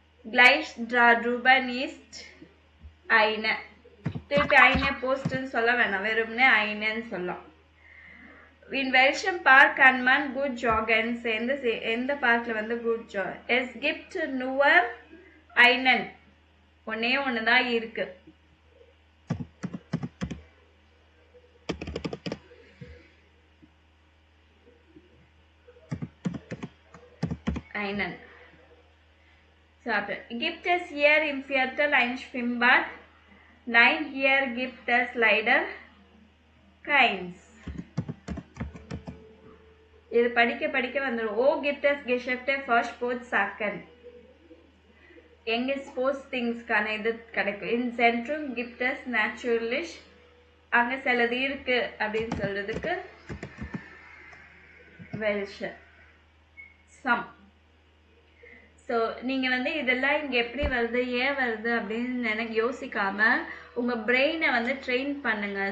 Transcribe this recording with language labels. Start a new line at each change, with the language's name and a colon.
German: Gleich darüber ist eine.
Tamil: திருப்பி eine Postன்னு சொல்ல வேணாம், வெறும்னே eineன்னு சொல்லலாம்.
German: In welchem Park kann man gut joggen?
Tamil: எந்த பார்க்ல வந்து
English: good jog?
German: Es gibt nur einen.
Tamil: ஒன்னே ஒண்ணுதான் இருக்கு.
German: Einen. Gibt es hier im Viertel ein Schwimmbad? Nein, hier gibt es leider keins.
Tamil: இது படிக்க வந்துடும். ஓ
German: gibt es Geschäfte für Sportsachen.
Tamil: எங்க ஸ்போர்ட்ஸ் திங்ஸ்க்கான இது கிடைக்கும். இன் சென்ட்ரம்
German: gibt es natürlich,
Tamil: அங்க சிலது இருக்கு அப்படின்னு சொல்றதுக்கு welche, some. ஸோ நீங்கள் வந்து இதெல்லாம் இங்கே எப்படி வருது, ஏன் வருது அப்படின்னு எனக்கு யோசிக்காம உங்கள் பிரெயினை வந்து ட்ரெயின் பண்ணுங்க.